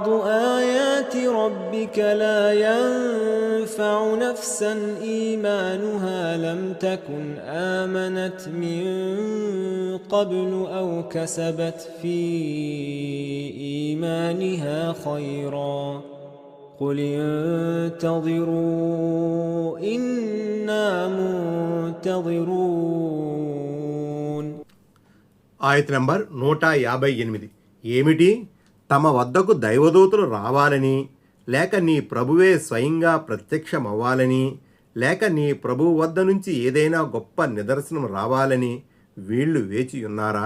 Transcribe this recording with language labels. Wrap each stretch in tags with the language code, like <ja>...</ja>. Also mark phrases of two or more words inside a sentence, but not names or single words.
<ar>آيات ربك لا ينفع نفسا إيمانها لم تكن آمنت من قبل أو كسبت في إيمانها خيرا قل انتظروا إنا منتظرون.</ar> <te>ఆయత్ నంబర్ 158. ఏమిటి? తమ వద్దకు దైవదూతలు రావాలని, లేక నీ ప్రభువే స్వయంగా ప్రత్యక్షమవ్వాలని, లేక నీ ప్రభువు వద్ద నుంచి ఏదైనా గొప్ప నిదర్శనం రావాలని వీళ్ళు వేచియున్నారా?</te>